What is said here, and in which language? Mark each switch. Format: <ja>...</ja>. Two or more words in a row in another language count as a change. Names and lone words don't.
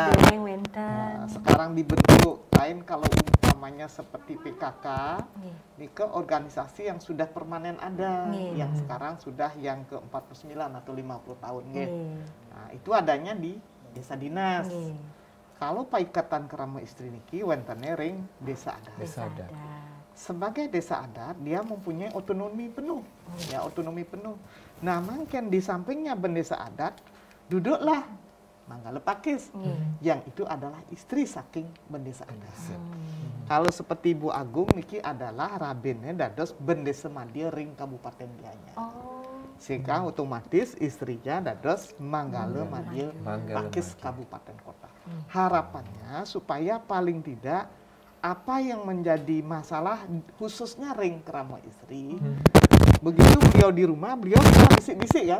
<id>Nah, sekarang dibentuk lain kalau umpamanya seperti PKK, Nike organisasi yang sudah permanen ada, yang sekarang sudah yang ke-49 atau 50 tahun. Nah, itu adanya di desa dinas. Kalau Paikatan Kerama Istri</id> <ban>niki wentane ring</ban> <id>desa adat. Sebagai desa adat dia mempunyai otonomi penuh, ya otonomi penuh. Nah, mungkin di sampingnya bendesa adat duduklah Manggala Pakis, yang itu adalah istri saking bendesa adat. Kalau seperti Bu Agung niki adalah</id> <ban>rabinnya dados</ban> <id>bendesa Madya ring Kabupaten Gianyar. Sehingga otomatis istrinya dados Manggala Madya Pakis Kabupaten Kota. Harapannya supaya paling tidak apa yang menjadi masalah khususnya ring Kerama Istri, begitu beliau di rumah, beliau bisa bisik-bisik kan?</id>